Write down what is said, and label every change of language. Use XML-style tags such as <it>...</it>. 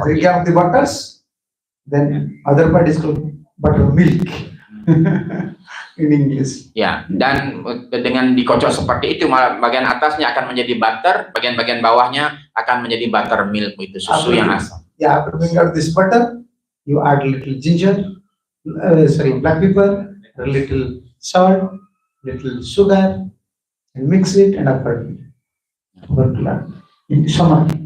<en>Drinking of the butters, then other part is called buttermilk in English.</en> <id>Ya, dan dengan dikocok seperti itu, bagian atasnya akan menjadi butter, bagian bawahnya akan menjadi buttermilk, itu susu yang asam.</id> <en>Yeah, after bringing out this butter, you add little ginger, black pepper, a little salt, little sugar, and mix it and upward in summer.</en>